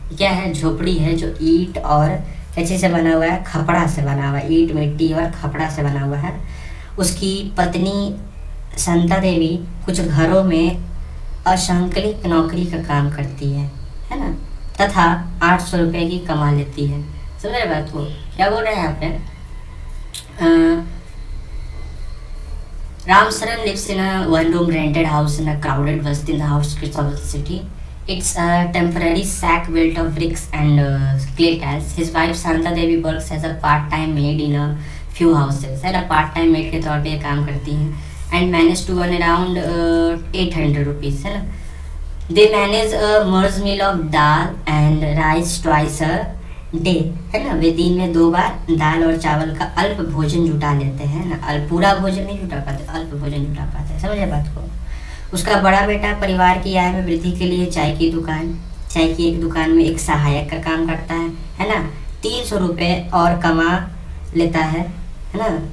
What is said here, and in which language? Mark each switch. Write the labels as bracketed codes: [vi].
[hi] क्या है, झोपड़ी है जो ईंट और कैसे से बना हुआ है, खपड़ा से बना हुआ है, ईंट मिट्टी और खपड़ा से बना हुआ है। उसकी पत्नी संता देवी कुछ घरों में असंकलित नौकरी का काम करती है ना, तथा 800 रुपये की कमा लेती है। समझ रहे बात को, क्या बोल रहे हैं यहाँ पे। [en] Ram Saran lives in a one-room rented house in a crowded basti in the outskirts of the city. It's a temporary shack built of bricks and clay tiles. His wife Santa Devi works as a part-time maid in a few houses. [hi] है ना, part-time maid के तौर पे ये काम करती हैं [en] and manage to earn around 800 rupees, [hi] है ना। [en] They manage a merge meal of dal and rice twice a day, [hi] है ना। वे दिन में 2 बार दाल और चावल का अल्प भोजन जुटा लेते हैं ना। पूरा भोजन नहीं जुटा पाते, अल्प भोजन जुटा पाते हैं। समझे बात को। उसका बड़ा बेटा परिवार की आय में वृद्धि के लिए चाय की एक दुकान में एक सहायक का काम करता है ना। 300 रुपये और कमा लेता है ना।